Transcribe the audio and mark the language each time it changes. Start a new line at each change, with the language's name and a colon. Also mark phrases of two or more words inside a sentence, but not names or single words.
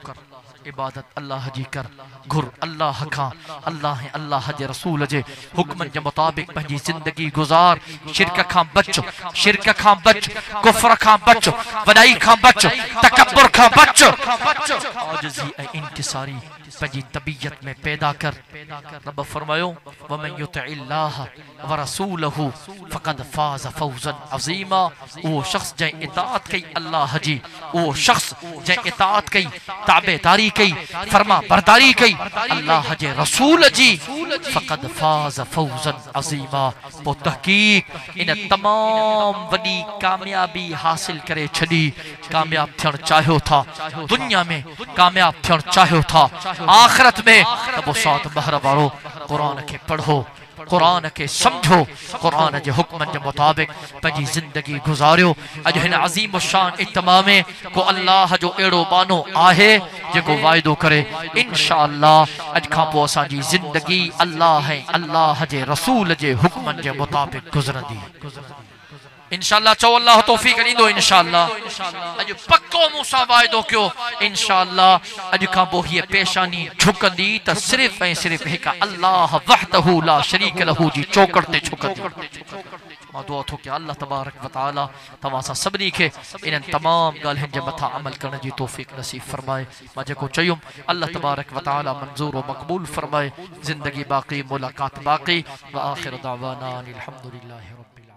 Sindhi: कर इबादत अल्लाह जी कर घुर अल्लाह का अल्लाह जे रसूल जे हुक्मन के मुताबिक पंहिंजी जिंदगी गुजार शिरक खां बच कुफ्र खां बच वडाई खां बच तकब्बुर खां बच आजिज़ी ए इंकिसारी पंहिंजी तबीयत में पैदा कर रब फरमायो
Arabic: ومن يطع الله و رسوله فقد فاز فوزا عظيما
Sindhi: वो शख्स जै इताअत कई अल्लाह जी वो शख्स जै इताअत कई ताबेदारी कई फरमा बरदारी कई अल्लाह जे रसूल जी
Arabic: فقد فاز فوزا عظيما
Sindhi: वो तहकीक इन तमाम वडी कामयाबी हासिल करे छड़ी कामयाब थियण चाहियो था दुनिया में कामयाब थियण चाहियो था आखिरत में तब साथ बहर वारो कुरान के पढ़ो कुरान के समझो कुरान के हुक्म के मुताबिक पंहिंजी जिंदगी गुजारियो अज हिन अजीम शान इत्माम को अल्लाह जो एड़ो बानो आहे जेको वायदो करे इंशाअल्लाह अज खां पोइ असांजी जिंदगी अल्लाह जे रसूल जे हुक्म के मुताबिक गुजरंदी इंशाअल्लाह चो अल्लाह तौफीक दींदो इंशाअल्लाह अज पक्को मूसा वायदो क्यों इंशाअल्लाह अज खां पोइ ये पेशानी झुकंदी त सिर्फ ऐं सिर्फ एक अल्लाह
Arabic: وحده لا شريك له
Sindhi: जी चौकड़ ते झुकंदी मां दुआ थो कि अल्लाह
Arabic: تبارك وتعالى
Sindhi: तव्हां सां सभिनी खे इन तमाम ॻाल्हियुनि जे मथां अमल करण जी तौफीक नसीब फरमाए मां जेको चयुमि अल्लाह
Arabic: تبارك وتعالى
Sindhi: मंज़ूर व मक़बूल फरमाए ज़िंदगी बाक़ी मुलाकात बाक़ी
Arabic: وآخر دعوانا أن الحمد لله رب